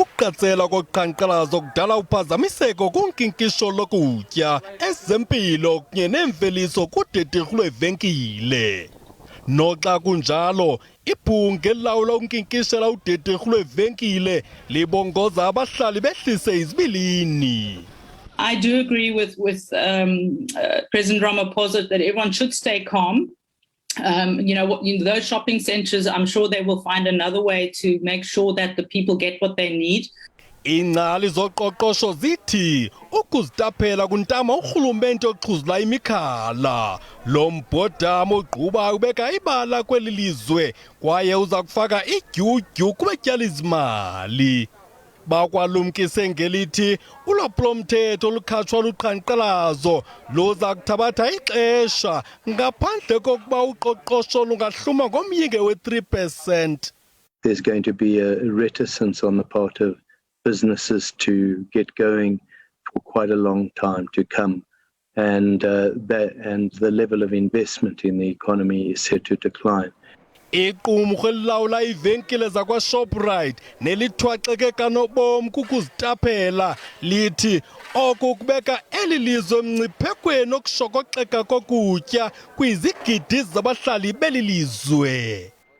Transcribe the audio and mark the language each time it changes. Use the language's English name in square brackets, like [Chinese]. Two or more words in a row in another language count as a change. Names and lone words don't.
[Xhosa] Ukuqatsela koqhankqalazo kudala uphazamiseko kunkinkisho lokutya, ezempilo kunye neemveliso kudederhu lweevenkile. Noxa kunjalo, ibhunga elilawula ukunkinkishela udederhu lweevenkile libongoza abahlali behlise izibilini. [English] I do agree with President Ramaphosa that everyone should stay calm. Those shopping centres, I'm sure they will find another way to make sure that the people get what they need. [Xhosa] Iingcali zoqoqosho zithi ukuzitaphela kuntama urhulumente oxhuzula imikhala. Lo mbhodamo ogqubayo ubeka ibala kweli lizwe kwaye uza kufaka idyudyu kubatyala izimali. Bakwalumkise ngelithi ulwaphulomthetho olukhatshwa luqhankqalazo luza kuthabatha ixesha ngaphandle kokuba uqoqosho lungahluma ngomyinge we-3%. [English] There's going to be a reticence on the part of businesses to get going for quite a long time to come, and the level of investment in the economy is set to decline. [Xhosa] Iqumrhu elilawula iivenkile zakwaShoprite nelithwaxeke kanobom kukuzitaphela lithi oku kubeka eli lizwe emngciphekweni okushokoxeka kokutya kwizigidi zabahlali beli lizwe.